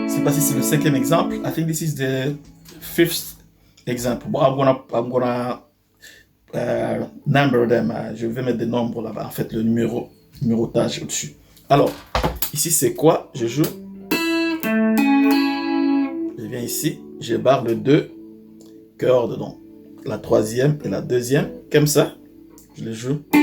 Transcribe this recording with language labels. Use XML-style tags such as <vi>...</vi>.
<fr>C'est le cinquième exemple.</fr> <en>I think this is the fifth example. But I'm gonna number them.</en> <fr>Je vais mettre des nombres là-bas. En fait, le numérotage au-dessus. Alors, ici c'est quoi? Je joue. Je viens ici. Je barre les deux cordes, donc la troisième et la deuxième, comme ça. Je les joue.</fr>